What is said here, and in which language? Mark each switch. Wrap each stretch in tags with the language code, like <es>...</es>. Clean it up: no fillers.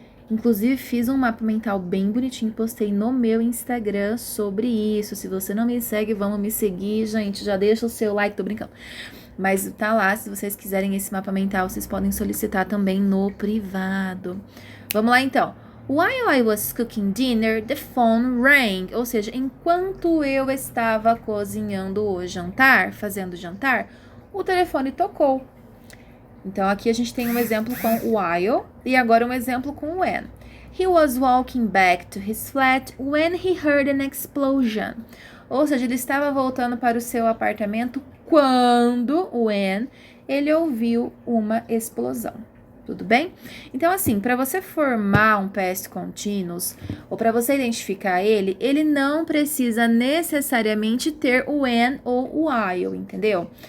<pt>Inclusive, fiz um mapa mental bem bonitinho, postei no meu Instagram sobre isso. Se você não me segue, vamos me seguir, gente. Já deixa o seu like, tô brincando. Mas tá lá, se vocês quiserem esse mapa mental, vocês podem solicitar também no privado. Vamos lá, então.</pt> <en>While I was cooking dinner, the phone rang.</en> <pt>Ou seja, enquanto eu estava cozinhando o jantar, fazendo o jantar, o telefone tocou. Então, aqui a gente tem um exemplo com while e agora um exemplo com when.</pt> <en>He was walking back to his flat when he heard an explosion.</en> <pt>Ou seja, ele estava voltando para o seu apartamento quando, when, ele ouviu uma explosão. Tudo bem? Então, assim, para você formar um past continuous, ou para você identificar ele não precisa necessariamente ter o when ou o while, entendeu?</pt>